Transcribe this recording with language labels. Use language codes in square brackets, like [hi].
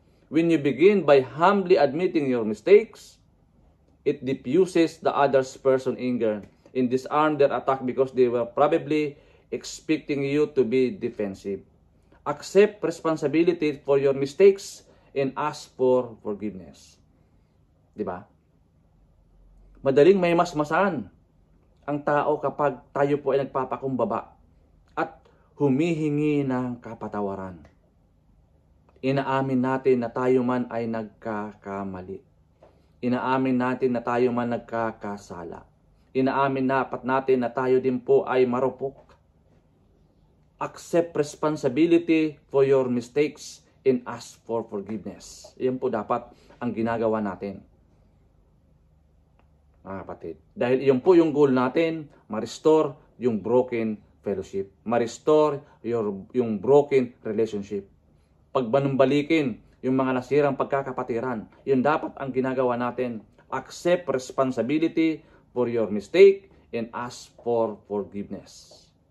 [en] When you begin by humbly admitting your mistakes, it diffuses the other person's anger and disarm their attack because they were probably expecting you to be defensive. Accept responsibility for your mistakes and ask for forgiveness. [tl] Diba? Madaling may masmasan ang tao kapag tayo po ay nagpapakumbaba at humihingi ng kapatawaran. Inaamin natin na tayo man ay nagkakamali. Inaamin natin na tayo man nagkakasala. Inaamin natin na tayo din po ay marupok. [en] Accept responsibility for your mistakes and ask for forgiveness. [tl] Yan po dapat ang ginagawa natin, mga kapatid. Dahil iyon po yung goal natin, ma-restore yung [en] broken fellowship. [tl] Ma-restore yung [en] broken relationship. [tl] Pagbanumbalikin yung mga nasirang pagkakapatiran. Yun dapat ang ginagawa natin. [en] Accept responsibility for your mistake and ask for forgiveness.